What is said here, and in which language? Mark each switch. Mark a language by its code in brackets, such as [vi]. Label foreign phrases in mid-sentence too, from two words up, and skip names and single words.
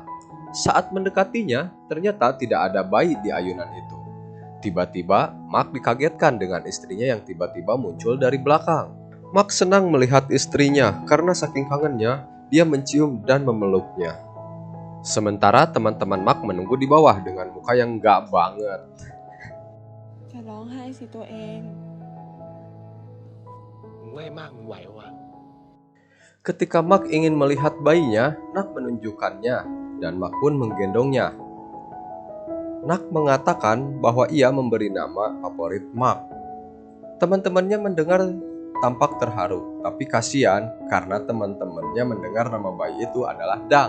[id] Saat mendekatinya, ternyata tidak ada bayi di ayunan itu. Tiba-tiba, Mark dikagetkan dengan istrinya yang tiba-tiba muncul dari belakang. Mark senang melihat istrinya karena saking kangennya, dia mencium dan memeluknya. Sementara teman-teman Mark menunggu di bawah dengan muka yang gak banget. [th] จะร้องไห้สิตัวเอง [id] Ketika Mark ingin melihat bayinya, Nak menunjukkannya dan Mark pun menggendongnya. Nak mengatakan bahwa ia memberi nama favorit Mark. Teman-temannya mendengar tampak terharu, tapi kasihan karena teman-temannya mendengar nama bayi itu adalah Dang.